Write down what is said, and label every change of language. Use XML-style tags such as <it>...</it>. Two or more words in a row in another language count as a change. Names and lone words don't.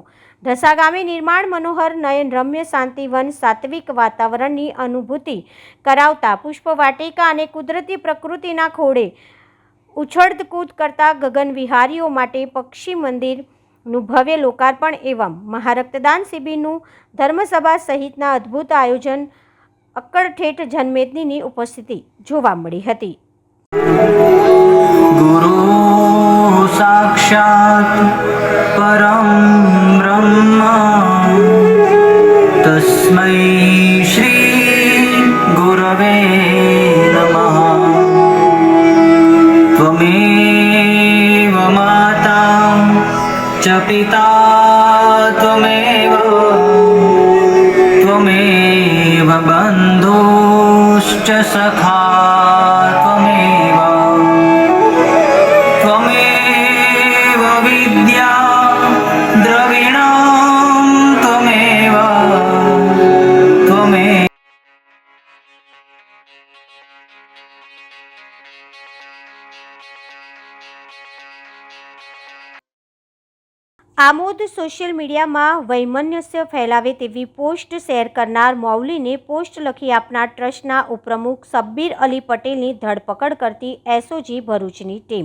<gu>ઢસા ગામે નિર્માણ મનોહર નયન રમ્ય શાંતિવન સાત્વિક વાતાવરણની અનુભૂતિ કરાવતા પુષ્પવાટિકા અને કુદરતી પ્રકૃતિના ખોળે ઉછળકૂદ કરતા ગગન વિહારીઓ માટે પક્ષી મંદિરનું ભવ્ય લોકાર્પણ એવં મહારક્તદાન શિબિરનું ધર્મસભા સહિતના અદ્ભુત આયોજન અક્કડઠેઠ જનમેદનીની ઉપસ્થિતિ જોવા મળી હતી.</gu> <sa>गुरु साक्षात परम ब्रह्म तस्मै श्री गुरवे नमः. त्वमेव माता च पिता त्वमेव बन्धुश्च सखा त्वमेव विद्या द्रविणं त्वमेव</sa> <gu>આમોદ સોશિયલ મીડિયામાં વૈમનસ્ય ફેલાવે તેવી પોસ્ટ શેર કરનાર મૌલીને પોસ્ટ લખી આપનાર ટ્રસ્ટના ઉપપ્રમુખ શબ્બીર અલી પટેલની ધરપકડ કરતી એસઓજી ભરૂચની ટીમ.</gu>